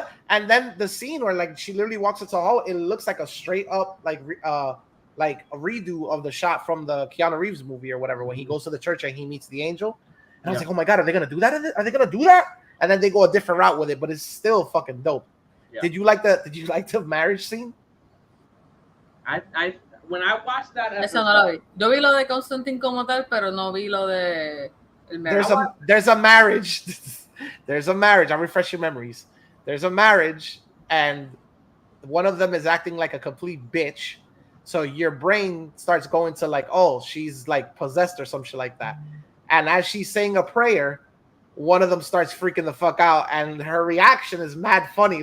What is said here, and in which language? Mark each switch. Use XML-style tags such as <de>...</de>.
<en>And then the scene where like she literally walks into a hall, it looks like a straight up like a redo of the shot from the Keanu Reeves movie or whatever when he goes to the church and he meets the angel. And I was like, oh my god, are they gonna do that? Are they gonna do that? And then they go a different route with it, but it's still fucking dope. Yeah. Did you like the marriage scene? I when I watched that episode,</en> <es>eso no lo vi. Yo vi lo de Constantine como tal, pero no vi lo de el</es> <en>marriage. There's a marriage. There's a marriage. I'll refresh your memories. There's a marriage, and one of them is acting like a complete bitch. So your brain starts going to like, oh, she's like possessed or some shit like that. And as she's saying a prayer, one of them starts freaking the fuck out, and her reaction is mad funny.</en>